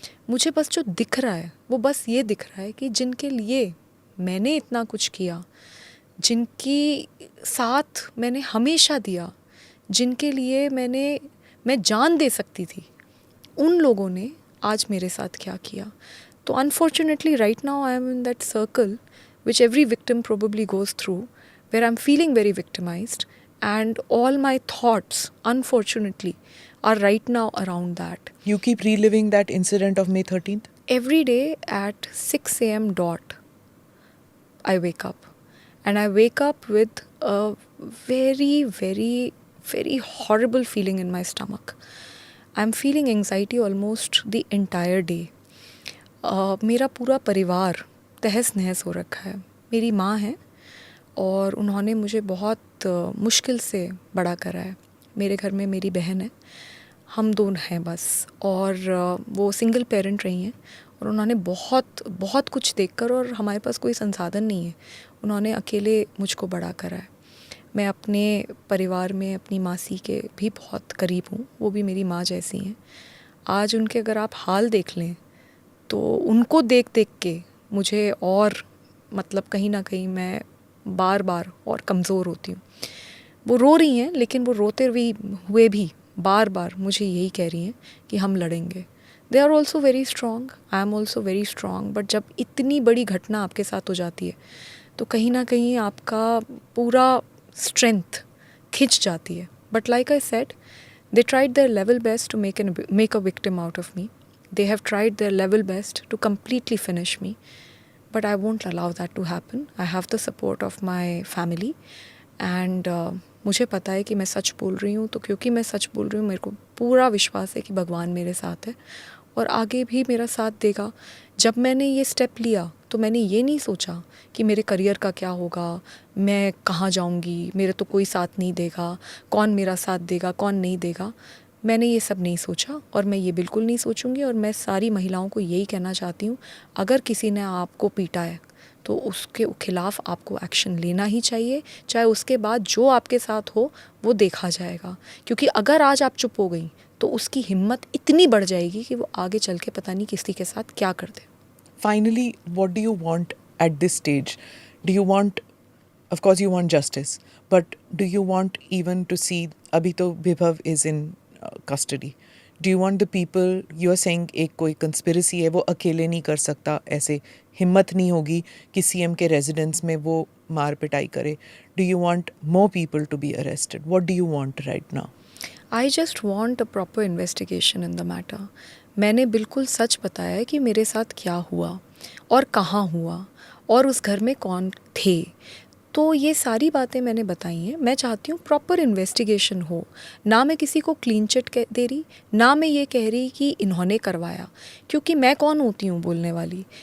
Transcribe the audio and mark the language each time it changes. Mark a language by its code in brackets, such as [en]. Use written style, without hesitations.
[hi] मुझे बस जो दिख रहा है वो बस ये दिख रहा है कि जिनके लिए मैंने इतना कुछ किया, जिनकी साथ मैंने हमेशा दिया, जिनके लिए मैं जान दे सकती थी, उन लोगों ने आज मेरे साथ क्या किया। [en] तो unfortunately right now I am in that circle which every victim probably goes through, where I'm feeling very victimized, and all my thoughts, unfortunately, are right now around that. You keep reliving that incident of May 13th? Every day at 6 a.m. dot, I wake up. And I wake up with a very, very, very horrible feeling in my stomach. I'm feeling anxiety almost the entire day. [hi] मेरा पूरा परिवार तहस नहस हो रखा है। मेरी माँ है और उन्होंने मुझे बहुत मुश्किल से बड़ा करा है। मेरे घर में मेरी बहन है, हम दोनों हैं बस, और वो सिंगल पेरेंट रही हैं और उन्होंने बहुत बहुत कुछ देखकर, और हमारे पास कोई संसाधन नहीं है, उन्होंने अकेले मुझको बड़ा करा है। मैं अपने परिवार में अपनी मासी के भी बहुत करीब हूँ, वो भी मेरी माँ जैसी हैं। आज उनके अगर आप हाल देख लें तो उनको देख देख के मुझे और, मतलब कहीं ना कहीं मैं बार बार और कमज़ोर होती हूँ। वो रो रही हैं, लेकिन वो रोते हुए भी बार बार मुझे यही कह रही हैं कि हम लड़ेंगे। [en] they are also very strong, [hi] I am also very strong. But जब इतनी बड़ी घटना आपके साथ हो जाती है तो कहीं ना कहीं आपका पूरा स्ट्रेंथ खिंच जाती है। [en] But like I said, they tried their level best to make a victim out of me. They have tried their level best to completely finish me. But I won't allow that to happen. I have the support of my family. [hi] And मुझे पता है कि मैं सच बोल रही हूँ, तो क्योंकि मैं सच बोल रही हूँ, मेरे को पूरा विश्वास है कि भगवान मेरे साथ है और आगे भी मेरा साथ देगा। जब मैंने ये स्टेप लिया तो मैंने ये नहीं सोचा कि मेरे करियर का क्या होगा, मैं कहाँ जाऊँगी, मेरे तो कोई साथ नहीं देगा, कौन मेरा साथ देगा, कौन नहीं देगा। मैंने ये सब नहीं सोचा और मैं ये बिल्कुल नहीं सोचूंगी। और मैं सारी महिलाओं को यही कहना चाहती हूँ, अगर किसी ने आपको पीटा है तो उसके खिलाफ़ आपको एक्शन लेना ही चाहिए, चाहे उसके बाद जो आपके साथ हो वो देखा जाएगा। क्योंकि अगर आज आप चुप हो गई तो उसकी हिम्मत इतनी बढ़ जाएगी कि वो आगे चल के पता नहीं किसी के साथ क्या कर दे। [en] Finally, what do you want at this stage? Do you want, of course you want justice, but do you want even to see, abhi to Vibhav is in custody, do you want the people, you are saying एक कोई conspiracy है, [hi] वो अकेले नहीं कर सकता, ऐसे हिम्मत नहीं होगी कि CM के residence में वो मार पिटाई करे. [en] Do you want more people to be arrested? What do you want right now? I just want a proper investigation in the matter. [hi] मैंने बिल्कुल सच बताया है कि मेरे साथ क्या हुआ। और कहाँ हुआ और उस घर में कौन थे। तो ये सारी बातें मैंने बताई हैं। मैं चाहती हूँ प्रॉपर इन्वेस्टिगेशन हो। ना मैं किसी को क्लीन चिट दे रही, ना मैं ये कह रही कि इन्होंने करवाया, क्योंकि मैं कौन होती हूँ बोलने वाली।